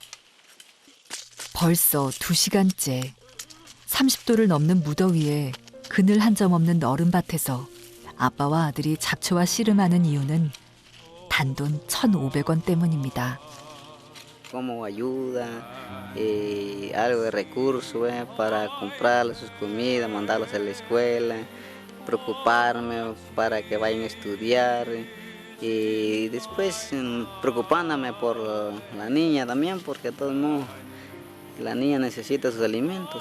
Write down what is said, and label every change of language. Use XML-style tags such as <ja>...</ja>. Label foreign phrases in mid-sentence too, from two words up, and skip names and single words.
<ko>벌써 2시간째 30도를 넘는 무더위에 그늘 한 점 없는 너른밭에서 아빠와 아들이 잡초와 씨름하는 이유는 단돈 1,500원 때문입니다.</ko> <es>Como ayuda, algo de recursos para comprarles sus comidas, mandarlos a la escuela, preocuparme para que vayan a estudiar y después preocupándome por la niña también, porque de todos modos la niña necesita sus alimentos.</es>